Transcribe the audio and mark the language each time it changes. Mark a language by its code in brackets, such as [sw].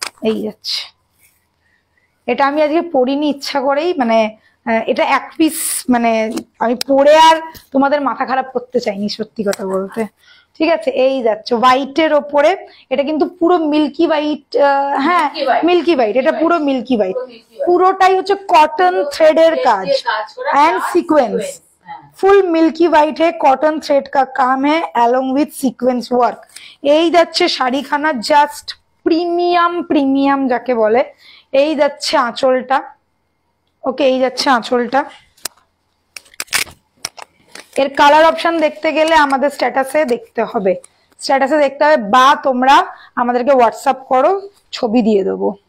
[bn] এই যাচ্ছে, এটা আমি আজকে পরিনি ইচ্ছা করেই, মানে এটা এক পিস, মানে আমি পরে আর তোমাদের মাথা খারাপ করতে চাইনি, সত্যি কথা বলতে। ঠিক আছে, এই যাচ্ছে হোয়াইটের ওপরে, এটা কিন্তু পুরো মিল্কি হোয়াইট। হ্যাঁ, মিল্কি হোয়াইট, এটা পুরো মিল্কি হোয়াইট, পুরোটাই হচ্ছে কটন থ্রেডের কাজ [en] And sequins. [hi] Full milky white है, कॉटन थ्रेड का काम है [en] Along with sequence work. [bn] এই যাচ্ছে শাড়িখানা, জাস্ট প্রিমিয়াম প্রিমিয়াম যাকে বলে। এই যাচ্ছে আঁচলটা, ওকে, এই যাচ্ছে আঁচলটা। এর কালার অপশন দেখতে গেলে আমাদের স্ট্যাটাসে দেখতে হবে, স্ট্যাটাসে দেখতে হবে, বা তোমরা আমাদেরকে হোয়াটসঅ্যাপ করো, ছবি দিয়ে দেবো।